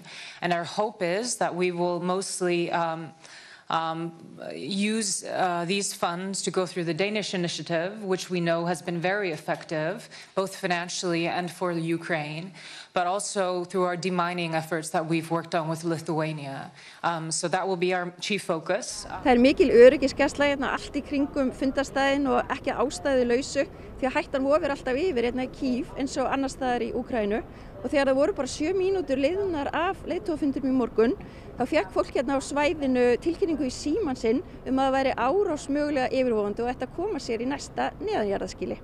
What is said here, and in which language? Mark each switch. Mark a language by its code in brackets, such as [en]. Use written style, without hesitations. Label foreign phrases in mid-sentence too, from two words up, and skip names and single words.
[en] And our hope is that we will mostly use these funds to go through the Danish initiative, which we know has been very effective, both financially and for the Ukraine, but also through our demining efforts that we've worked on with Lithuania. So that will be our chief focus. [is] Það mikil öryggisgæsla hérna allt í kringum fundarstaðinn og ekki ástæðulausu því að hættan vofir alltaf yfir hérna í Kív eins og annars staðar í Úkraínu. Og þegar það voru bara 7 mínútur liðnar af leiðtogafundinum í morgun, þá fékk fólk hérna á svæðinu tilkynningu í símann sinn að það væri árás mögulega yfirvofandi og ætti að koma sér í næsta neðanjarðarskýli.